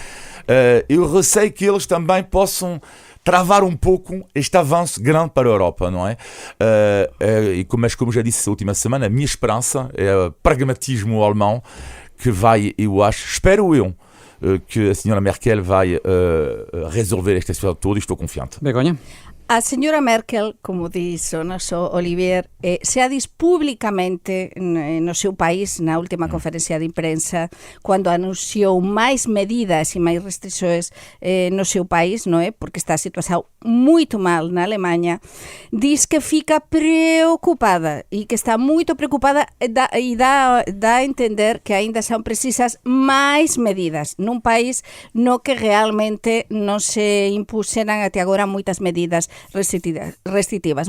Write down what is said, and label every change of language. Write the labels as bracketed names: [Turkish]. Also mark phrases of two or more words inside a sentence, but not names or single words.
[Portuguese] Eu receio que eles também possam travar um pouco este avanço grande para a Europa, não é? Mas como já disse a última semana, a minha esperança é o pragmatismo alemão que vai, eu acho, espero eu, que a senhora Merkel vai resolver esta situação toda e estou confiante. Begonha? [Galician] A señora Merkel, como diz o noso Olivier, se ha dito públicamente no seu país, na última conferencia de imprensa, cando anunciou máis medidas e máis restrições no seu país, non é? Porque está a situación moito mal na Alemanha, diz que fica preocupada e que está moito preocupada e dá a entender que ainda son precisas máis medidas nun país no que realmente non se impuseran até agora moitas medidas restritivas.